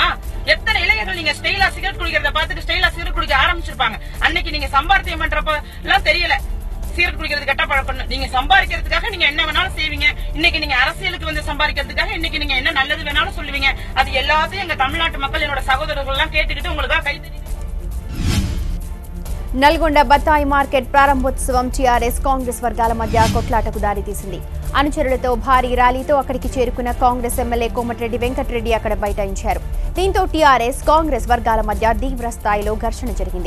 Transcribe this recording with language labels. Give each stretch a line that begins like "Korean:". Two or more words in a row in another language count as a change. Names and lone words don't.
Tamil: எத்தனை இளைஞர்கள் நீங்க ஸ்டைலா சிகரெட் குடிக்கிறத பார்த்துட்டு ஸ்டைலா சிகரெட் குடிக்க ஆரம்பிச்சிருப்பாங்க. அன்னைக்கு நீங்க சம்பாத்தியம் பண்றப்ப எல்லாம் தெரியல சிகரெட் குடிக்கிறது கெட்ட பழக்கம். நீங்க சம்பாதிக்கிறதுக்காக நீங்க என்ன வேணாலும் செய்வீங்க. இன்னைக்கு நீங்க அரசியலுக்கு வந்து சம்பாதிக்கிறதுக்காக இன்னைக்கு நீங்க என்ன நல்லது வேணாலும் சொல்லுவீங்க. அது எல்லாத்தையும் எங்க தமிழ்நாட்டு மக்கள், என்னோட சகோதரர்கள் எல்லாம் கேட்டுக்கிட்டு உங்களுக்காக கைத்தறி.
Telugu: నల్గొండ బత్తాయి మార్కెట్ ప్రారంభోత్సవం టీఆర్ఎస్ కాంగ్రెస్ వర్గాల మధ్య కొట్లాటకు దారితీసింది. అనుచరులతో భారీ ర్యాలీతో అక్కడికి చేరుకున్న కాంగ్రెస్ ఎమ్మెల్యే కోమటిరెడ్డి వెంకటరెడ్డి అక్కడ బైఠాయించారు. దీంతో టీఆర్ఎస్ కాంగ్రెస్ వర్గాల మధ్య తీవ్ర స్థాయిలో ఘర్షణ జరిగింది.